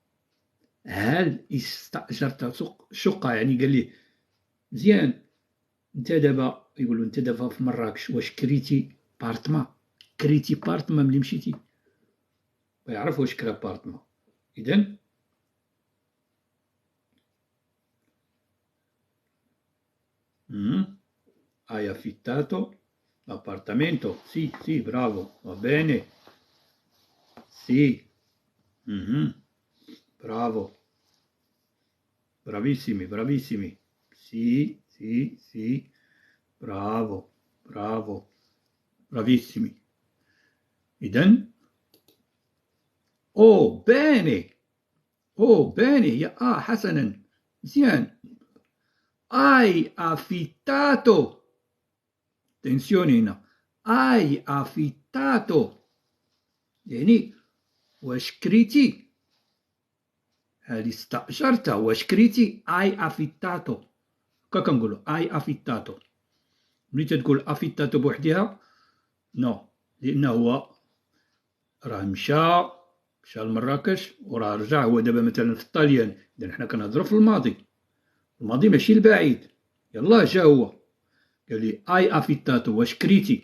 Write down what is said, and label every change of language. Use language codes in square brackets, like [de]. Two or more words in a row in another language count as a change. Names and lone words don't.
[ar] شقة يعني قال لي مزيان، انت دابا، يقول له انت دابا في مراكش، واش كريتي بارتما ملي مشيتي؟ يعرف واش كرا بارتما. اذا [it] hai affittato l'appartamento? Sì, bravo, va bene. Sì. Bravo, bravissimi. Sì, bravo, bravissimi. [ar] إذن bene. bene يا حسنا مزيان. [it] Hai affittato. [ar] Attenzione هنا. [it] Hai affittato [ar] يعني واش كريتي. هذه استأجرت، واش كريتي [it] hai affittato. [ar] هكا كنقولوا [it] hai affittato. [ar] ملي تقول affittato بوحدها نو، لأنه هو راه مشى لمراكش وراه رجع. هو دابا مثلا في الطاليان، إذا حنا كنهضروا في الماضي ماشي البعيد. يلاه جا هو قال لي [it] hai affittato [ar] واش كريتي.